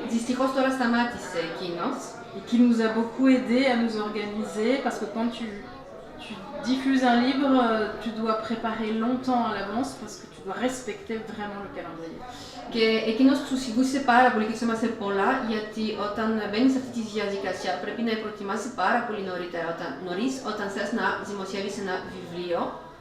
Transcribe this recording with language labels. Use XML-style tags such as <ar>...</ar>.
<el>Δυστυχώς τώρα σταμάτησε εκείνος.</el> <fr>Et qui nous a beaucoup aidé à nous organiser parce que quand tu diffuses un livre, tu dois préparer longtemps à l'avance parce que tu dois respecter vraiment le calendrier.</fr> <el>Και εκείνος τους βοήθησε πάρα πολύ και τους έμαθε πολλά, γιατί όταν μπαίνεις σε αυτή τη διαδικασία πρέπει να προετοιμάσεις πάρα πολύ νωρίς όταν θες να δημοσιεύεις ένα βιβλίο.</el>